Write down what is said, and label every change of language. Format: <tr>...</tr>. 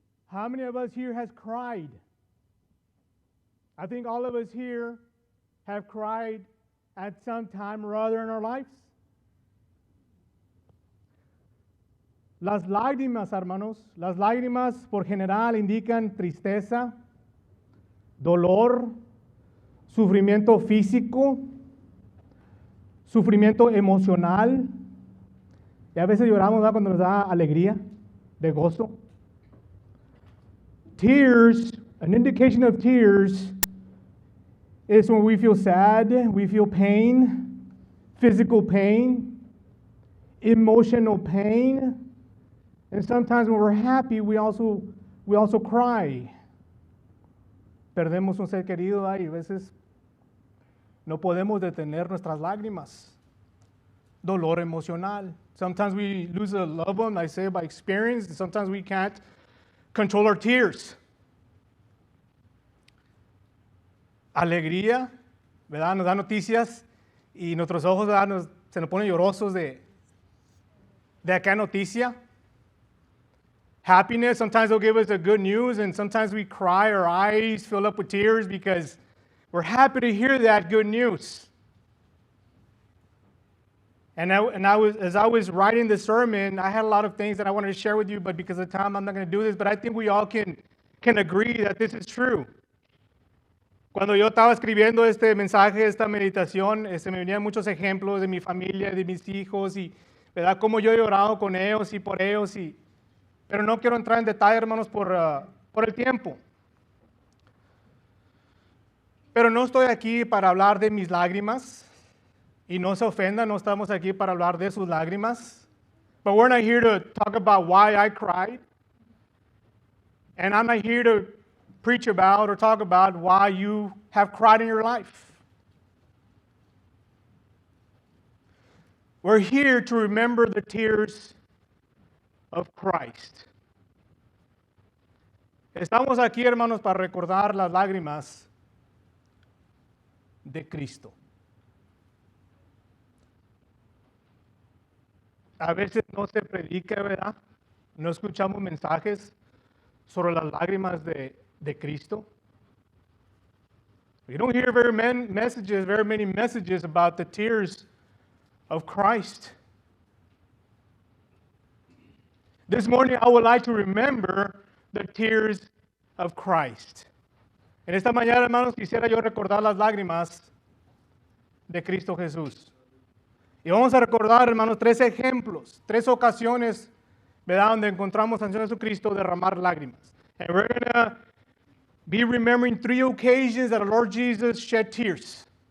<en>How many of us here has cried? I think all of us here have cried at some time or other in our lives.</en> <es>Las lágrimas, hermanos, las lágrimas por general indican tristeza, dolor, sufrimiento físico, sufrimiento emocional. Y a veces lloramos, ¿verdad?, cuando nos da alegría, de gozo.</es> <en>Tears, an indication of tears, is when we feel sad, we feel pain, physical pain, emotional pain. And sometimes when we're happy, we also cry.</en> <es>Perdemos un ser querido y a veces no podemos detener nuestras lágrimas. Dolor emocional.</es> <en>Sometimes we lose a loved one, I say by experience, and sometimes we can't control our tears.</en> <es>Alegría, ¿verdad? Nos da noticias y nuestros ojos, ¿verdad?, se nos ponen llorosos de aquella noticia.</es> <en>Happiness, sometimes they'll give us the good news, and sometimes we cry, our eyes fill up with tears because we're happy to hear that good news. As I was writing the sermon, I had a lot of things that I wanted to share with you, but because of time, I'm not going to do this. But I think we all can agree that this is true.</en> <es>Cuando yo estaba escribiendo este mensaje, esta meditación, me venían muchos ejemplos de mi familia, de mis hijos, y ¿verdad? Cómo yo he orado con ellos y por ellos. Pero no quiero entrar en detalle, hermanos, por el tiempo. Pero no estoy aquí para hablar de mis lágrimas. Y no se ofendan, no estamos aquí para hablar de sus lágrimas.</es> <en>But we're not here to talk about why I cried. And I'm not here to preach about or talk about why you have cried in your life. We're here to remember the tears of Christ.</en> <es>Estamos aquí, hermanos, para recordar las lágrimas de Cristo. A veces no se predica, ¿verdad? No escuchamos mensajes sobre las lágrimas de Cristo.</es> <en>We don't hear very many messages about the tears of Christ. This morning I would like to remember the tears of Christ.</en> <es>En esta mañana, hermanos, quisiera yo recordar las lágrimas de Cristo Jesús. Y vamos a recordar, hermanos, 3 ejemplos, 3 ocasiones, ¿verdad?, donde encontramos al Señor Jesucristo derramar lágrimas.</es> <en>And we're going to be remembering 3 occasions that our Lord Jesus shed tears.</en>